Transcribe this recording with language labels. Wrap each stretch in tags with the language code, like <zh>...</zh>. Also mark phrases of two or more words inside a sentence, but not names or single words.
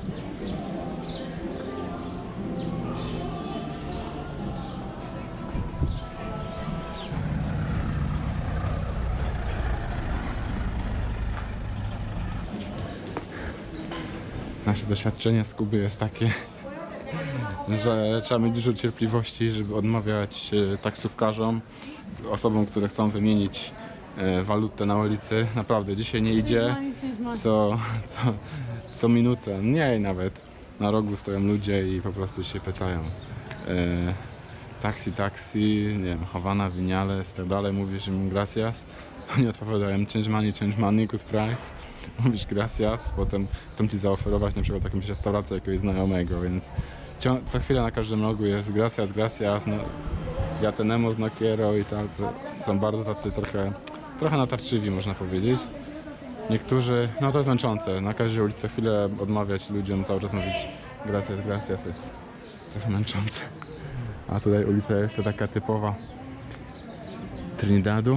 <pl>Nasze doświadczenie z Kuby jest takie, że trzeba mieć dużo cierpliwości, żeby odmawiać taksówkarzom, osobom, które chcą wymienić walutę na ulicy. Naprawdę, dzisiaj nie idzie co minutę, mniej nawet. Na rogu stoją ludzie i po prostu się pytają. Taksi, nie wiem, Havana, Vinales, tak dalej, mówisz im gracias. Oni odpowiadają</pl> <en>change money, good price.</en> <pl>Mówisz gracias, potem chcą ci zaoferować na przykład jakąś restaurację jakiegoś znajomego, więc co chwilę na każdym rogu jest</pl> <es>gracias, no, ja tenemos, no quiero</es> <pl>i tak. Są bardzo tacy trochę natarczywi, można powiedzieć. Niektórzy, no to jest męczące, na każdej ulicy chwilę odmawiać ludziom, cały czas mówić gracias, jest trochę męczące. A tutaj ulica jest to taka typowa Trinidadu.</pl>